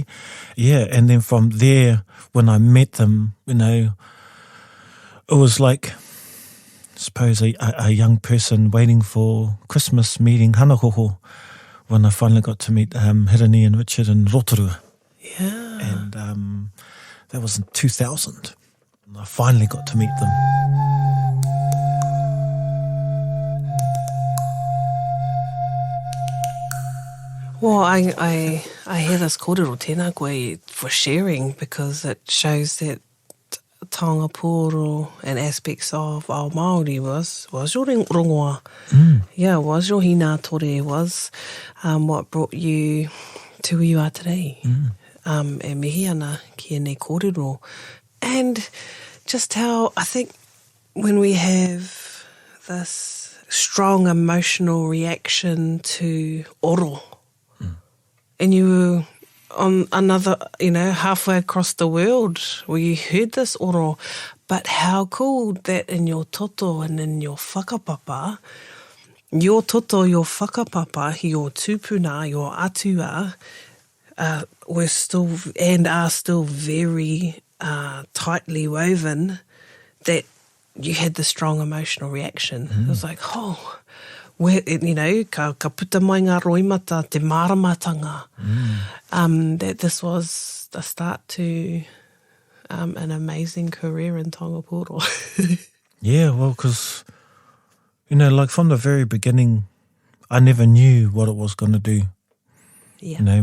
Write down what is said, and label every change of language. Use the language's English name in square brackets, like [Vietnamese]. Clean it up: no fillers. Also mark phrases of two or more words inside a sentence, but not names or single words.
[English] Yeah, and then from there, when I met them, it was like, I suppose, a young person waiting for Christmas meeting hanakoho, when I finally got to meet Hereni and Richard in Rotorua. Yeah. And that was in 2000. And I finally got to meet them. Well, I hear this kōrero [Māori] tēnā koe [English] for sharing, because it shows that [Māori] Taonga Pūoro [English] and aspects of our Māori was your rongoā. Yeah, was your [Māori] hina tore, [English] was what brought you to where you are today. [Māori] E mihi ana ki nei kōrero. [English] And just how I think when we have this strong emotional reaction to oro, and you were on another, halfway across the world where you heard this oro, but how cool that in your toto and in your whakapapa, your toto, your whakapapa, your tupuna, your atua, were still and are still very tightly woven, that you had the strong emotional reaction. It was like, where, [Māori] ka puta mai ngā roimata, te maramatanga, [English] that this was the start to an amazing career in [Māori] Taonga Pūoro. [English] Yeah, well, because, like from the very beginning, I never knew what it was going to do. Yeah.